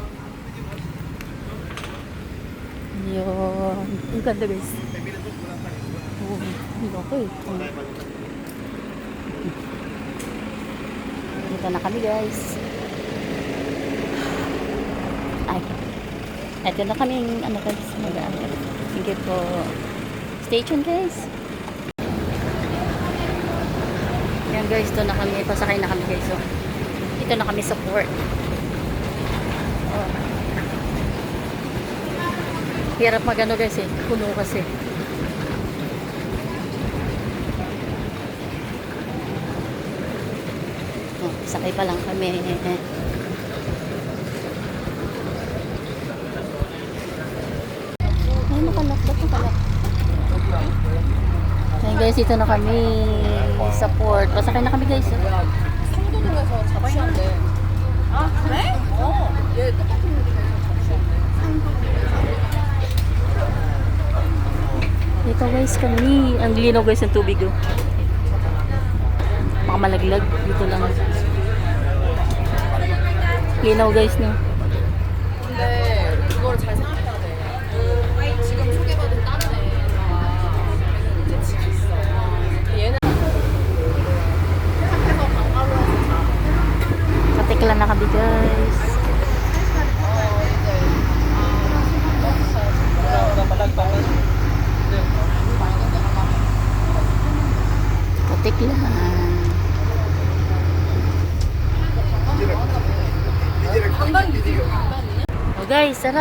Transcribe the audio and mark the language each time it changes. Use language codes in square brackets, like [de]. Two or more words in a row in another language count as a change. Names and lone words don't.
[tl] Yun. Ang ganda guys. Oh, hindi ako eh. Dito na kami guys. Ay. Ito na kaming ano guys. Thank you po. [en] Stay tuned [tl] guys. Yan guys, ito na kami. Pasakay na kami guys. So, ito na kami sa port. Oh. Hirap magano guys eh. Puno kasi. Oh, sakay pa lang kami. Ay, nakalak. Ba't nakalak? Ayan guys, ito na kami sa port. Pasakay na kami guys. [ko] 성동에서 잡았는데. 아 그래? 얘 똑같은 데가 [tl] Ito guys kami. Ang linaw guys ng tubig oh. Baka malaglag. Dito lang. Linaw guys no. [ko] 근데 그걸 잘 생각해야 돼. 지금 소개받은 다른 애가 이제 집 있어. 얘는 밖에서 방과로 해서 [tl] Katiklan na kami guys. Katiklan. Oh guys, tara.